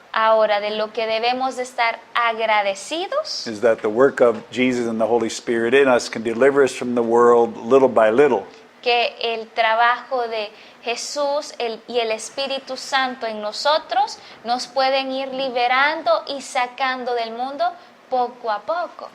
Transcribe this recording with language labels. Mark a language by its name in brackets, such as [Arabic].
[Spanish] Ahora, de lo que debemos de estar agradecidos [English] is that the work of Jesus and the Holy Spirit in us can deliver us from the world little by little. [Spanish] que el trabajo de Jesús y el Espíritu Santo en nosotros nos pueden ir liberando y sacando del mundo poco a poco.